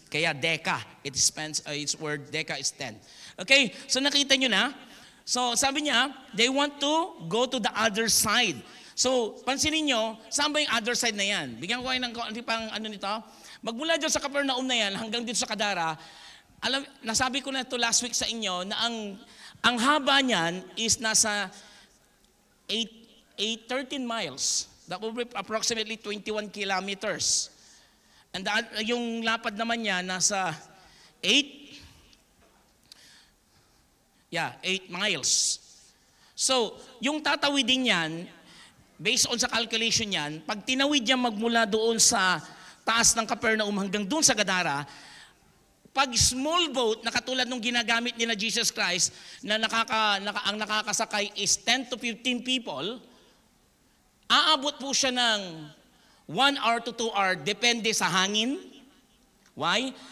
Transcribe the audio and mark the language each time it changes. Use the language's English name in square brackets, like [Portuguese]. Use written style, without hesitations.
[English] Kaya Deca, its word Deca is 10. Okay, so [Filipino] nakita nyo na. [English] So [Filipino] sabi niya, [English] they want to go to the other side. [Filipino] So pansinin nyo, saan ba yung other side na yan? Bigyan ko kayo ng pang nito. Magmula dyan sa Capernaum na yan hanggang dito sa Gadara, nasabi ko na ito last week sa inyo na ang haba niyan is nasa 13 miles. [English] That will be approximately 21 kilometers. [Filipino] And yung lapad naman niya nasa 8 miles. So, yung tatawidin niyan, based on sa calculation niyan, pag tinawid niya magmula doon sa taas ng Capernaum hanggang doon sa Gadara, pag small boat na katulad nung ginagamit ni na Jesus Christ na ang nakakasakay is 10 to 15 people, aabot po siya ng 1 hour to 2 hour, depende sa hangin. Why?